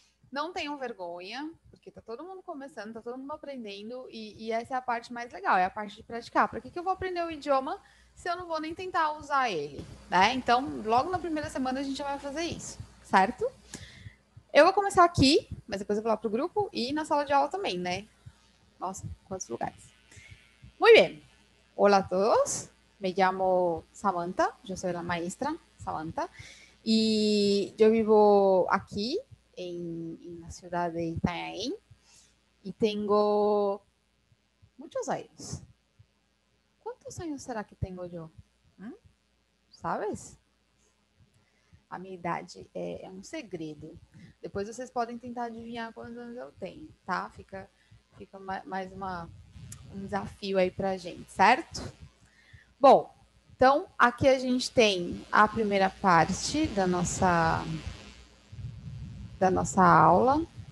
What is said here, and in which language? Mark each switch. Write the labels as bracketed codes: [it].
[pt] Não tenham vergonha, porque tá todo mundo começando, tá todo mundo aprendendo, e essa é a parte mais legal, é a parte de praticar. Para que eu vou aprender o idioma se eu não vou nem tentar usar ele, né? Então, logo na primeira semana a gente já vai fazer isso, certo? Eu vou começar aqui, mas depois eu vou lá pro grupo e na sala de aula também, né? Nossa, quantos lugares. [es] Muy bien. Hola a todos. Me llamo Samantha, yo soy la maestra Samantha, y yo vivo aquí en la ciudad de Itanhaém y tengo muchos años. ¿Cuántos años será que tengo yo? ¿Sabes? [pt] A minha idade é um segredo. Depois vocês podem tentar adivinhar quantos anos eu tenho, tá? Fica mais um desafio aí pra gente, certo? Bom, então aqui a gente tem a primeira parte da nossa aula.